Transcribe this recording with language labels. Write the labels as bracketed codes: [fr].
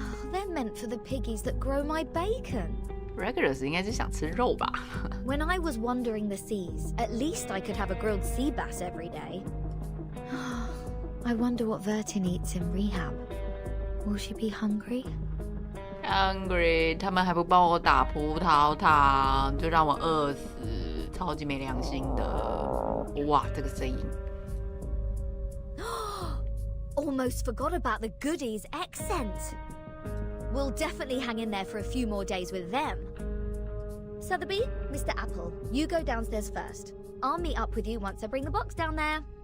[en] They're meant for the piggies that grow my bacon. [zh] Regulars 应该是想吃肉吧？ [en] When I was wandering the seas, at least I could have a grilled sea bass every day. I wonder what Vertin eats in rehab. Will she be hungry? [zh] Hungry， 他们还不帮我打葡萄糖，就让我餓死，超级沒良心的。哇，這個聲音。 [en] Almost forgot about the goodies accent. We'll definitely hang in there for a few more days with them. Sotheby, Mr. Apple, you go downstairs first. I'll meet up with you once I bring the box down there.